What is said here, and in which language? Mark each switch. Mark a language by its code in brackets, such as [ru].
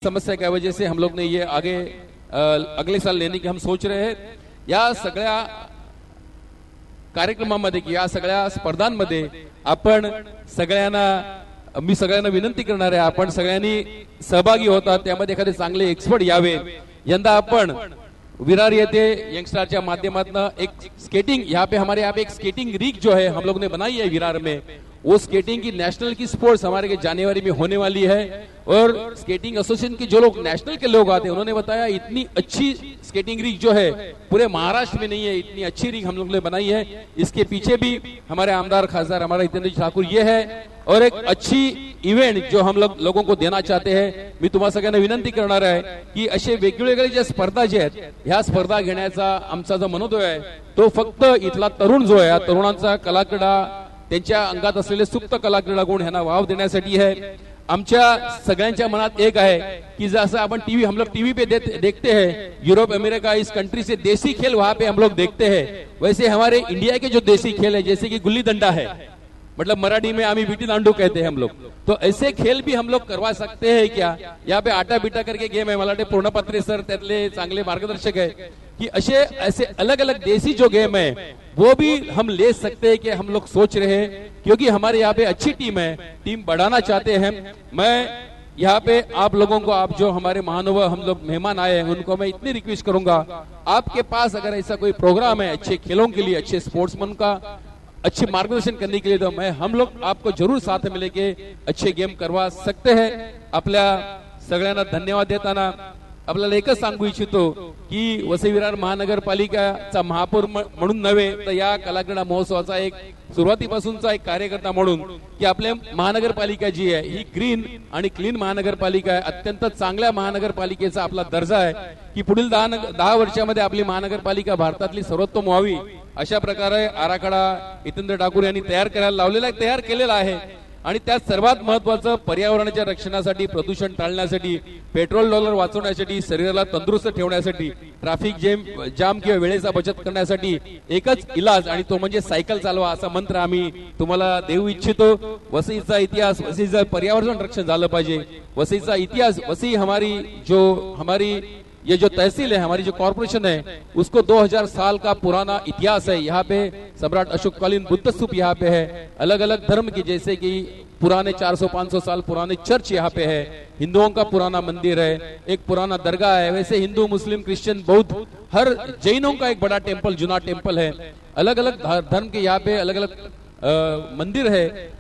[hi] समस्या की वजह से हम लोग ने ये आगे अगले साल लेने की हम सोच रहे हैं। [mr] या सगळ्या कार्यक्रमामध्ये या सगळ्या स्पर्धांमध्ये आपण सगळ्यांना मी सगळ्यांना विनंती करणार आहे आपण सगळ्यांनी सहभागी होता त्यामध्ये एखादे चांगले एक्सपर्ट यावे। यंदा आपण विरार येथे यंगस्टार माध्यमातून एक स्केटिंग [hi] यहाँ पे एक स्केटिंग रीग जो है हम लोग ने बनाई है विरार में, वो स्केटिंग की नेशनल की स्पोर्ट्स हमारे के जनवरी में होने वाली है। और स्केटिंग एसोसिएशन के जो लोग नेशनल के लोग आते हैं उन्होंने बताया इतनी अच्छी स्केटिंग रीग जो है पूरे महाराष्ट्र में नहीं है, इतनी अच्छी रीग हम लोग ने बनाई है। इसके पीछे भी हमारे आमदार खासदार हमारा हितेंद्र ठाकुर ये है और एक अच्छी इव्हेंट जो हम लोगों को देना चाहते हैं। [mr] मी तुम्हाला सगळ्यांना विनंती करणार आहे की असे वेगवेगळे ज्या स्पर्धा जे आहेत ह्या स्पर्धा घेण्याचा आमचा जो मनोदय आहे तो फक्त इथला तरुण जो आहे तरुणांचा कलाक्रीडा त्यांच्या अंगात असलेले सुप्त कलाक्रीडा गुण ह्यांना वाव देण्यासाठी है। आमच्या सगळ्यांच्या मनात एक आहे कि [hi] जैसा अपन हम लोग टीवी पे देखते हैं यूरोप अमेरिका इस कंट्री से देसी खेल वहां पे हम लोग देखते हैं, वैसे हमारे इंडिया के जो देसी खेल है जैसे कि गुल्ली डंडा है, मतलब मराठी में आमी विटी दांडू कहते हैं हम लोग, तो ऐसे खेल भी हम लोग करवा सकते हैं क्या। यहाँ पे आटा बीटा करके गेम है, [mr] मला वाटते पूर्णपत्रे सर त्यातले चांगले मार्गदर्शक [hi] है कि ऐसे अलग अलग देसी जो गेम है वो भी हम ले सकते हैं कि हम लोग सोच रहे हैं क्योंकि हमारे यहाँ पे अच्छी टीम है, टीम बढ़ाना चाहते हैं। मैं यहाँ पे आप लोगों को, आप जो हमारे महानुभाव हम लोग मेहमान आए हैं उनको मैं इतनी रिक्वेस्ट करूंगा, आपके पास अगर ऐसा कोई प्रोग्राम है अच्छे खेलों के लिए, अच्छे स्पोर्ट्समैन का अच्छे मार्गदर्शन करने के लिए, तो हम लोग आपको जरूर साथ में लेके अच्छे गेम करवा सकते हैं। [mr] आपल्या सगळ्यांना धन्यवाद देताना आपल्याला एकच सांगू इच्छितो की वसई विरार महानगरपालिकाचा महापौर म्हणून नव्हे तर या कलाक्रीडा महोत्सवाचा एक सुरुवातीपासूनचा एक कार्यकर्ता म्हणून की आपल्या महानगरपालिका जी आहे ही ग्रीन आणि क्लीन महानगरपालिका आहे, अत्यंत चांगल्या महानगरपालिकेचा आपला दर्जा आहे की पुढील 10 वर्षामध्ये आपली महानगरपालिका भारतातली सर्वोत्तम व्हावी अशा प्रकारे आराखडा हितेंद्र ठाकूर यांनी तयार केलेला आहे। आणि त्यात सर्वात महत्त्वाचं पर्यावरणाच्या रक्षणासाठी, प्रदूषण टाळण्यासाठी, पेट्रोल डॉलर वाचवण्यासाठी, शरीराला तंदुरुस्त ठेवण्यासाठी, ट्रॅफिक जाम किंवा वेळेचा बचत करण्यासाठी एकच इलाज आणि तो म्हणजे सायकल चालवा असा मंत्र आम्ही तुम्हाला देऊ इच्छितो। वसईचा इतिहास, वसईचं पर्यावरण रक्षण झालं पाहिजे, वसईचा इतिहास, [hi] वसई हमारी ये जो तहसील है, हमारी जो कॉर्पोरेशन है उसको 2000 साल का पुराना इतिहास है। यहाँ पे सम्राट अशोककालीन बुद्ध स्तूप यहाँ पे है, अलग अलग धर्म की जैसे कि पुराने 400-500 साल पुराने चर्च यहाँ पे है, हिंदुओं का पुराना मंदिर है, एक पुराना दरगाह है, वैसे हिंदू मुस्लिम क्रिश्चियन बौद्ध हर जैनों का एक बड़ा टेम्पल, जुना टेम्पल है, अलग अलग धर्म के यहाँ पे अलग अलग मंदिर है।